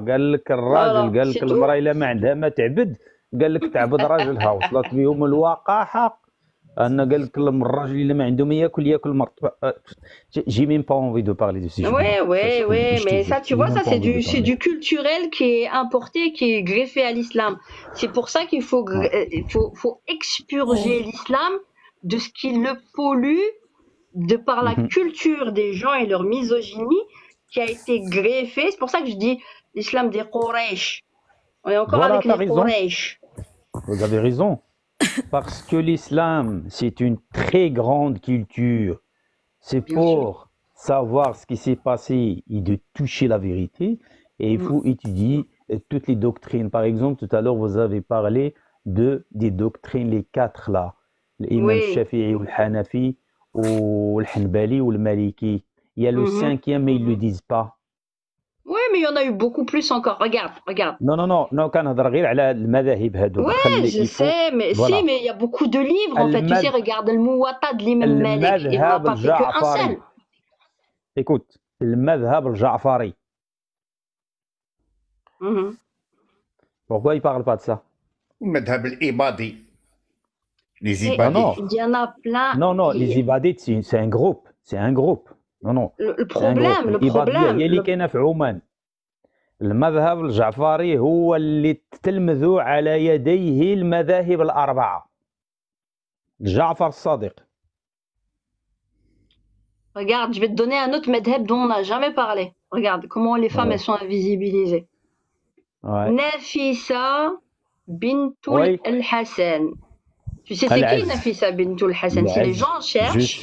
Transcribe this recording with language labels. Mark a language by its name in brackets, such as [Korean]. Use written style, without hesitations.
[Arabic] قال لك الراجل، قال لك المرأة إلا ما عندها ما تعبد، قال لك تعبد راجلها. وصلت بهم الوقاحة أن قال لك الراجل إلا ما عنده ما ياكل مرت. [French] J'ai même pas envie de parler de ces choses. Ouais, mais ça, tu vois, ça c'est du culturel qui est importé, qui est greffé à l'islam. C'est pour ça qu'il faut expurger l'islam de ce qui le pollue de par la culture des gens et leur misogynie qui a été greffée. C'est pour ça que je dis l'islam des Quraysh. On est encore avec les Quraysh. Vous avez raison. Parce que l'islam, c'est une très grande culture. C'est pour savoir ce qui s'est passé et de toucher la vérité. Et il faut étudier toutes les doctrines. Par exemple, tout à l'heure, vous avez parlé des doctrines, les quatre là. L'imam Shafi'i ou le Hanafi ou le Hanbali ou le Maliki. Il y a le cinquième, mais ils ne le disent pas. Oui, mais il y en a eu beaucoup plus encore. Regarde. [Arabic] Non, كنهضر غير على المذاهب هذوك. [French] Ouais, je sais, mais voilà. Si, mais il y a beaucoup de livres en fait. Tu sais, regarde le Muwatta de l'imam Malik. Il n'a pas fait qu'un seul. Écoute, le madhab al-Ja'fari. Pourquoi il ne parle pas de ça? Le madhab al-Ibadi. Les Ibadites. Il y en a plein. Non, les Ibadites, c'est un groupe. C'est un groupe. Non. Le problème. [Arabic] هي اللي كاينه في عمان. المذهب الجعفري هو اللي تلمذوا على يديه المذاهب الأربعة. جعفر الصادق. [French] Regarde, je vais te donner un autre madhab dont on n'a jamais parlé. Regarde comment les femmes elles sont invisibilisées. Nafisa bintul al-Hassan. Tu sais c'est qui Nafisa bintul al-Hassan? Si les gens cherchent.